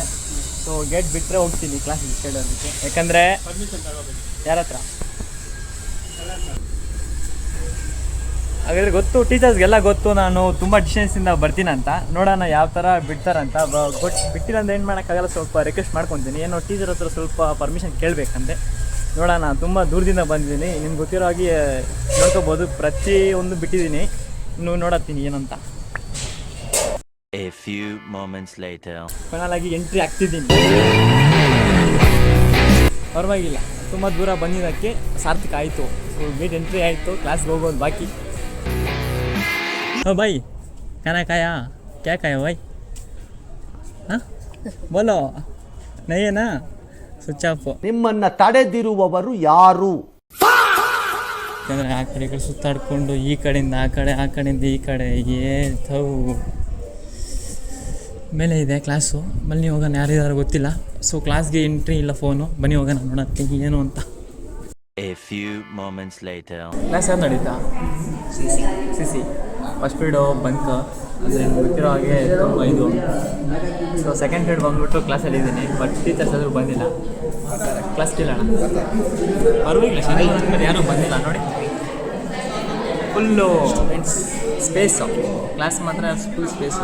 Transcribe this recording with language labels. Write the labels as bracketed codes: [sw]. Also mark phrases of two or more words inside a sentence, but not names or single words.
[en] so gate [kn] ಬಿಟ್ಟರೆ ಹೋಗ್ತೀನಿ ಕ್ಲಾಸಿಗೆ ಕೇಳೋದಕ್ಕೆ. ಯಾಕಂದರೆ ಯಾರ ಹತ್ರ ಹಾಗಾದರೆ ಗೊತ್ತು, ಟೀಚರ್ಸ್ಗೆಲ್ಲ ಗೊತ್ತು ನಾನು ತುಂಬ ಡಿಸ್ಟೆನ್ಸಿಂದ ಬರ್ತೀನಂತ. ನೋಡೋಣ ಯಾವ ಥರ ಬಿಡ್ತಾರಂತ. ಬಿಟ್ಟಿಲ್ಲ ಅಂದರೆ ಏನು ಮಾಡೋಕ್ಕಾಗಲ್ಲ, ಸ್ವಲ್ಪ ರಿಕ್ವೆಸ್ಟ್ ಮಾಡ್ಕೊತೀನಿ. ಏನೋ ಟೀಚರ್ ಹತ್ರ ಸ್ವಲ್ಪ ಪರ್ಮಿಷನ್ ಕೇಳಬೇಕಂತೆ. ನೋಡೋಣ, ತುಂಬ ದೂರದಿಂದ ಬಂದಿದ್ದೀನಿ. ನಿಮ್ಗೆ ಗೊತ್ತಿರೋ ಹಾಗೆ ನೋಡ್ಕೋಬೋದು, ಪ್ರತಿಯೊಂದು ಬಿಟ್ಟಿದ್ದೀನಿ. ಇನ್ನು ನೋಡತ್ತೀನಿ ಏನಂತ. [en] A few moments later. [kn] ಫೈನಲಾಗಿ ಎಂಟ್ರಿ ಆಗ್ತಿದ್ದೀನಿ. ಪರವಾಗಿಲ್ಲ, ತುಂಬ ದೂರ ಬಂದಿದ್ದಕ್ಕೆ ಸಾರ್ಥಕ ಆಯಿತು. [en] so gate entry [kn] ಆಯಿತು, ಕ್ಲಾಸ್ಗೆ ಹೋಗೋದು ಬಾಕಿ. [hi] भाई खाना खाया? क्या खाया भाई? हाँ बोलो, नहीं है ना? [en] switch off. [kn] ನಿಮ್ಮನ್ನ ತಡೆದಿರುವವರು ಯಾರು? ಯಾಕಂದರೆ ಆ ಕಡೆ ಈ ಕಡೆ ಸುತ್ತಾಡಿಕೊಂಡು ಈ ಕಡೆಯಿಂದ ಆ ಕಡೆ, ಆ ಕಡೆಯಿಂದ ಈ ಕಡೆ, ಮೇಲೆ ಇದೆ ಕ್ಲಾಸು. ಬನ್ನಿ ಹೋಗೋಣ, ಯಾರಿದಾರೋ ಗೊತ್ತಿಲ್ಲ. ಸೊ ಕ್ಲಾಸ್ಗೆ ಎಂಟ್ರಿ ಇಲ್ಲ, ಫೋನು. ಬನ್ನಿ ಹೋಗೋಣ, ನೋಡತ್ತೀನಿ ಏನು ಅಂತ. [en] A few moments later. [kn] ಕ್ಲಾಸ್ ಯಾರು ನಡೀತಾ? ಸಿ [en] first period bunk, [kn] ಅಂದರೆ ಗೊತ್ತಿರೋ ಹಾಗೆ 5. ಸೊ [en] second period [kn] ಬಂದುಬಿಟ್ಟು ಕ್ಲಾಸಲ್ಲಿ ಇದ್ದೀನಿ, [en] but teachers [kn] ಆದರೂ ಬಂದಿಲ್ಲ. ಕ್ಲಾಸ್ ಇಲ್ಲ ಅಣ್ಣ, ಪರವಾಗಿಲ್ಲ. ಶನಿವಾರ ಮೇಲೆ ಯಾರೂ ಬಂದಿಲ್ಲ ನೋಡಿ. [en] full space, [kn] ಕ್ಲಾಸ್ ಮಾತ್ರ [en] full space.